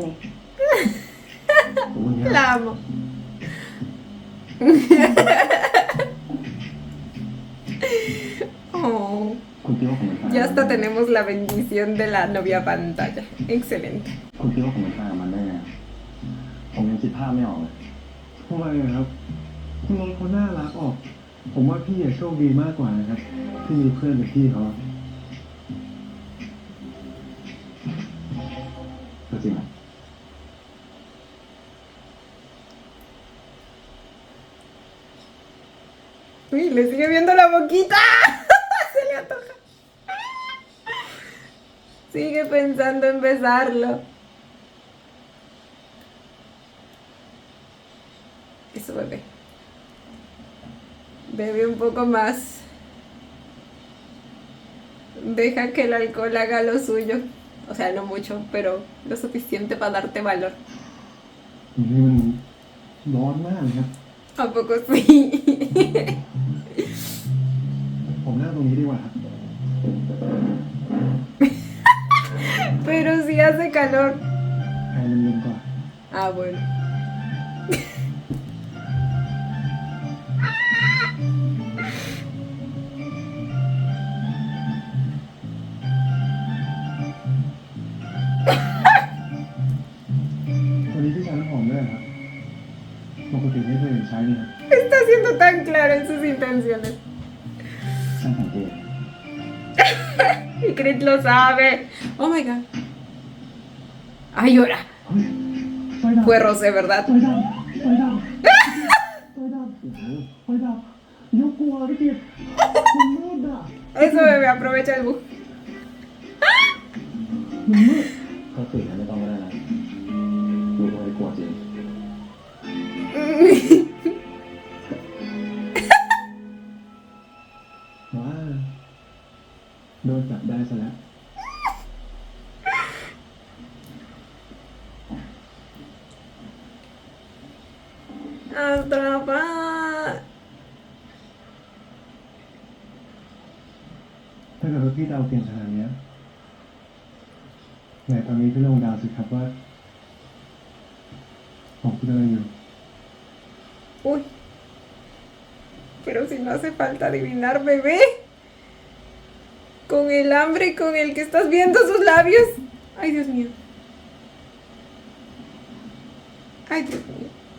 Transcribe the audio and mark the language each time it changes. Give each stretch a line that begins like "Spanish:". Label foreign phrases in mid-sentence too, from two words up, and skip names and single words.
Thai: ขอบคุณครับ
Spanish: La amo. Oh,
Thai: คุณคิดว่าผมเป็นแฟน
Spanish: ya hasta tenemos la bendición de la novia pantalla. Excelente.
Thai: คุณคิดว่าผมเป็นแฟนกับมันได้ไงผมยังคิดภาพไม่ออกเลยทำไมอะครับคุณน้องเขาน่ารักออก ผมว่าพี่อะโชคดีมากกว่านะครับที่มีเพื่อนแบบพี่เขาก็จริงอะ
Spanish: Uy, le sigue viendo la boquita. Se le antoja. Sigue pensando en besarlo. Eso, bebé. Bebe un poco más. Deja que el alcohol haga lo suyo. O sea, no mucho, pero lo suficiente para darte valor.
Thai: นี่มันร้อนมากเลยครับ
Spanish: ¿A poco sí?
Thai: ผมนั่งตรงนี้ดีกว่าครับ
Spanish: Pero sí hace calor.
Thai: แอร์มันเย็นกว่า
Spanish: Ah, bueno.
Thai: วันนี้พี่ใช้น้ำหอมด้วยครับปกติไม่เคยเห็นใช้นี่ครับ
Spanish: Está siendo tan claro en sus intenciones.
Thai: ช่างสังเกต
Spanish: Y Chris lo sabe.
English: Oh my god.
Spanish: Ay, llora.
Thai: เฮ้ยไฟดับ
Spanish: Fue Rosé, ¿verdad?
Thai: ไฟดับไฟดับไฟดับไฟดับยกกลัวพี่กิตมันมืดอ่ะ
Spanish: Eso, bebé, aprovecha el bus.
Thai: มันมืดเขาตื่นแล้วไม่ต้องก็ได้นะดูเขาไม่กลัวจริงว้าโดนจับได้ซะแล้ว
Spanish: Atrapa.
Thai: ถ้าเกิดว่าพี่ดาวเก่งขนาดเนี้ยไหนตอนนี้พี่ลองเดาวสิครับว่าผมคิดอะไรอยู่
Spanish: Uy. Pero si no hace falta adivinar, bebé. Con el hambre con el que estás viendo sus labios. Ay, Dios mío. Ay, Dios mío.